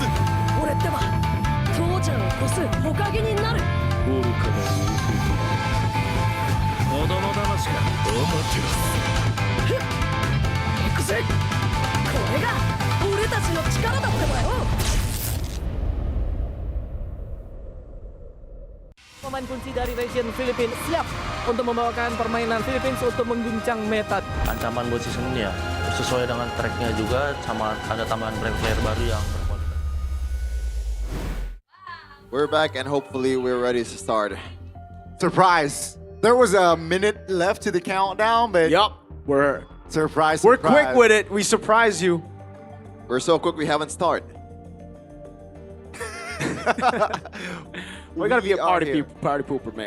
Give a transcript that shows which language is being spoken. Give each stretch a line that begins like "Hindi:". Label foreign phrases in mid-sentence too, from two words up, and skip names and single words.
Japanese: 俺ってば父ちゃんを越す火影になる。愚かな子供騙しか。お待ちふっ。行くぜ。これが俺たちの力だってばよ。
Indonesian: Pemain kunci dari region Filipina siap untuk membawakan permainan Philippines untuk mengguncang meta. Ancaman buat season ini ya sesuai dengan tracknya juga, sama ada tambahan player baru yang berkualitas.
English: We're back and hopefully we're ready to start. Surprise! There was a minute left to the countdown, but we're surprise. We're quick with it. We surprise you. We're so quick we haven't started. We gotta be a party pooper, man.